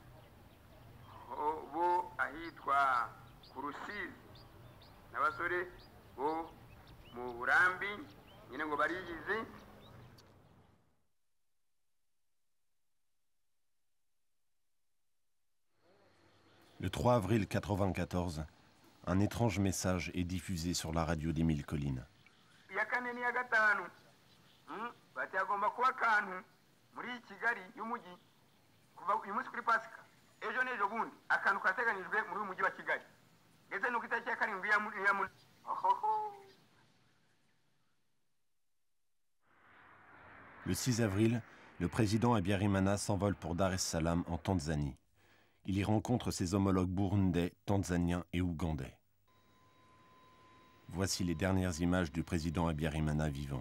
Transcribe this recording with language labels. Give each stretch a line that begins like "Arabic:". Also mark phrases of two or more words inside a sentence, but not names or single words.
Kinyarwanda: bo ahitwa ku Rusizi n'abasore bo mu Burambi nyine ngo bariyizi.
French: Le 3 avril 1994, un étrange message est diffusé sur la radio des Mille Collines.
Kinyarwanda: Ya kane ni ya gatanu bati agomba kuba kantu muri Kigali y'umujyi kuva uyu munsi kuri Pasika ejo n'ejo bundi akantu kateganijwe muri uyu mujyi wa Kigali ndetse nuko itariki ya karindwi ya
French: Le 6 avril, le président Habyarimana s'envole pour Dar es Salaam en Tanzanie. Il y rencontre ses homologues burundais, tanzaniens et ougandais. Voici les dernières images du président Habyarimana vivant.